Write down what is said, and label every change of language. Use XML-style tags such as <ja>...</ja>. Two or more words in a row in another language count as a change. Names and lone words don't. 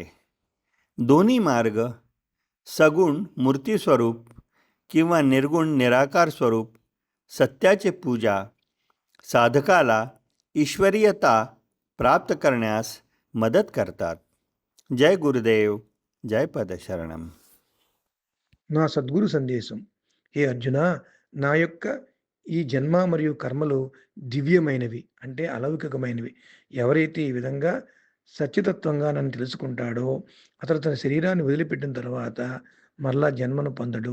<mr>दोन्ही मार्ग सगुण मूर्तीस्वरूप किंवा निर्गुण निराकार स्वरूप सत्याचे पूजा साधकाला ईश्वरीयता प्राप्त करण्यास मदत करतात. जय गुरुदेव, जय पदशरणम.</mr> <te>నా సద్గురు సందేశం. హే అర్జున, నా యొక్క ఈ జన్మ మరియు కర్మలు దివ్యమైనవి, అంటే అలౌకికమైనవి. ఎవరైతే ఈ విధంగా సత్యతత్వంగా నన్ను తెలుసుకుంటాడో అతడు తన శరీరాన్ని వదిలిపెట్టిన తర్వాత మరలా జన్మను పొందడు.</te>